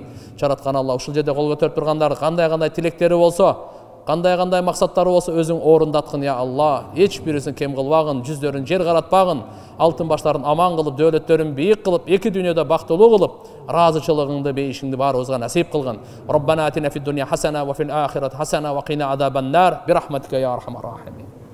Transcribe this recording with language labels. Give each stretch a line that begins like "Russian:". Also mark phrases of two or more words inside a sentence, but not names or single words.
Kyrgyz: Жараткан Аллах ушул жерде кол көтөрүп тургандар кандай тилектери болсо, кандай максаттары болсо өзүң орундаткын
Arabic: يا الله.
Kyrgyz: Эч бирисин кем кылбагын, жүздөрүн жер каратпагын, алтын баштарын аман кылып, дөлөттөрүн бийик кылып, эки дүйнөдө бактылуу кылып, ыраазычылыгыңды, бейишиңди баарыбызга насип кылгын.
Arabic: ربنا آتنا في الدنيا حسنة وفي الآخرة حسنة وقنا عذاب النار. برحمتك يا أرحم الراحمين.